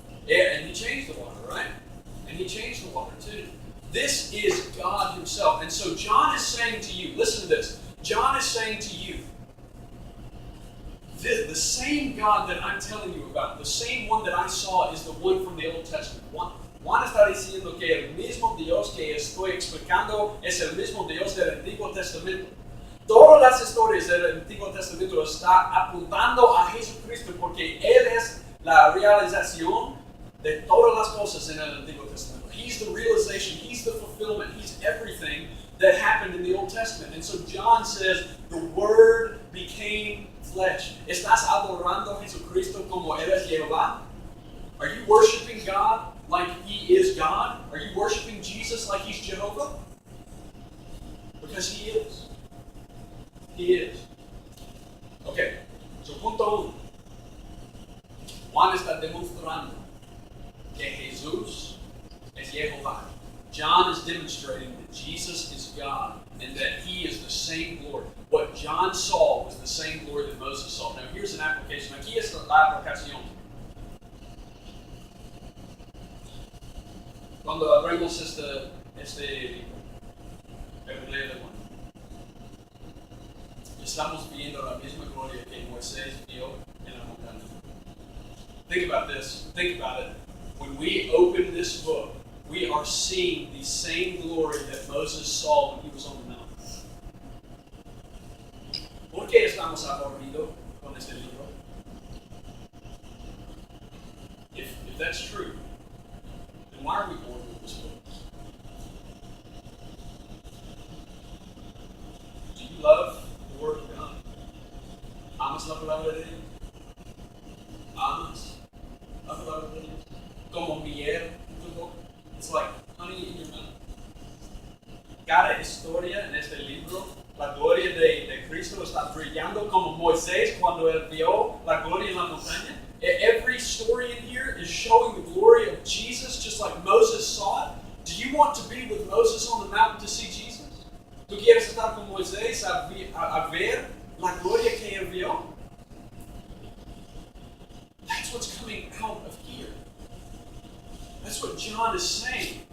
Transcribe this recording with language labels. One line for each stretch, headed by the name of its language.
English: Yeah, and he changed the water, right? And he changed the water too. This is God himself. And so John is saying to you, listen to this. John is saying to you, the same God that I'm telling you about, the same one that I saw is the one from the Old Testament.
Spanish: Juan está diciendo que el mismo Dios que estoy explicando es el mismo Dios del Antiguo Testamento. Todas las historias del Antiguo Testamento están apuntando a Jesucristo porque Él es la realización de todas las cosas en el Antiguo Testamento.
English: He's the realization, He's the fulfillment, He's everything that happened in the Old Testament. And so John says, the Word became flesh.
Spanish: ¿Estás adorando a Jesucristo como Él es Jehová?
English: Are you worshiping God like He is God? Are you worshiping Jesus like He's Jehovah? Because He is. He is. Okay, so
Spanish: punto uno. Juan está demostrando que Jesús es Jehová.
English: John is demonstrating that Jesus is God and that He is the same glory. What John saw was the same glory that Moses saw. Now here's an application.
Spanish: Aquí es la aplicación. Cuando abrimos este Evangelio de Juan, estamos viendo la misma gloria que Moisés vio en la montaña.
English: Think about this. Think about it. When we open this book, we are seeing the same glory that Moses saw when he was on the mountain.
Spanish: ¿Por qué estamos aburridos con este libro?
English: If that's true, then why are we bored with this book? Do you love the Word of God?
Spanish: ¿Amas la palabra de Dios? ¿Amas la palabra de Dios? Como miel en tu boca.
English: It's like honey in your mouth.
Spanish: Cada historia en este libro, la gloria de Cristo está brillando como Moisés cuando él vio la gloria en la montaña.
English: Every story in here is showing the glory of Jesus just like Moses saw it. Do you want to be with Moses on the mountain to see Jesus?
Spanish: ¿Tú quieres estar con Moisés a ver la gloria que él vio?
English: That's what's coming out of here. That's what John is saying.